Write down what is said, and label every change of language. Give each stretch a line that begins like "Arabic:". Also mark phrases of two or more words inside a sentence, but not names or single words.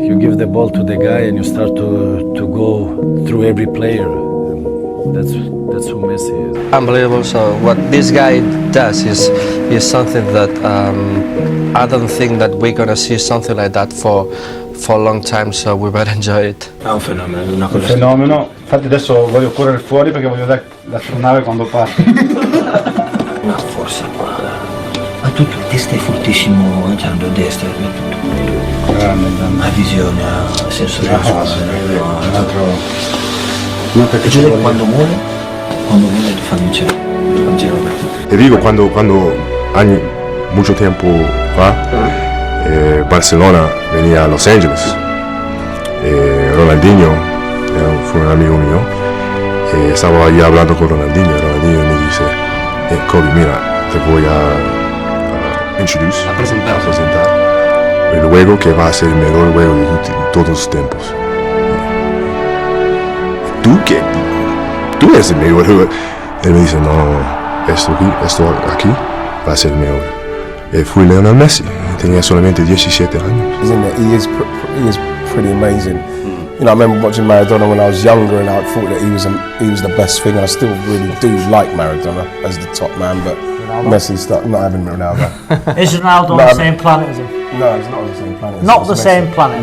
English: You give the ball to the guy and you start to go through every player. That's who Messi is. Unbelievable. So what this guy does is something that I don't think that we're gonna see something like that for a long time, so we better enjoy it.
Italian: È un fenomeno, è una Un fenomeno, infatti adesso voglio correre fuori perché voglio vedere l'astronave quando parte. Una forza qua. Ma tu testa è fortissimo lanciando a destra, ha visione, ha senso della cosa. Quando vuole ti fa vincere.
Spanish: Te digo, cuando años, mucho tiempo fa, Barcelona venía a Los Angeles. Ronaldinho fue un amigo mío. Estaba allí hablando con Ronaldinho. Ronaldinho me dice, Kobe, mira, te voy a presentar el juego que va a ser el mejor juego de todos los tiempos. Tú eres el mejor jugador. Él me dice, no, esto aquí va a ser el mejor. Fui Lionel Messi, tenía solamente 17 años.
English: He is pretty amazing. You know, I remember watching Maradona when I was younger, and I thought that he was the best thing. And I still really do like Maradona as the top man, but Messi's not having Ronaldo. Is Ronaldo on the same planet as him? No, he's not on the same planet. Not the same planet?